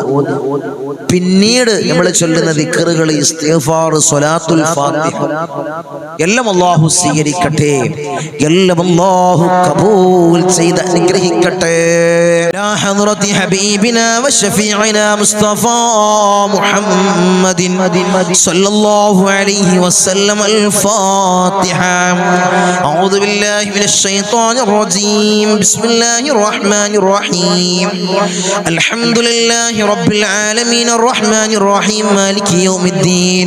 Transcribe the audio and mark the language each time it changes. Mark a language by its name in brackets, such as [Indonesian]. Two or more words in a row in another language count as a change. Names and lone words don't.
[Malayalam] പിന്നീട് നമ്മൾ ചൊല്ലുന്ന ദിക്റുകൾ, ഇസ്തിഗ്ഫാർ, സ്വലാത്തുൽ ഫാത്തിഹ എല്ലാം അല്ലാഹു സ്വീകരിക്കട്ടെ, എല്ലാം അല്ലാഹു ഖബൂൽ ചെയ്ത് അനുഗ്രഹിക്കട്ടെ. [Arabic] إلى حضرة حبيبنا وشفيعنا مصطفى محمد صلى الله عليه وسلم. الفاتحة. أعوذ بالله من الشيطان الرجيم. بسم الله الرحمن الرحيم. الحمد لله رب العالمين الرحمن الرحيم مالك يوم الدين.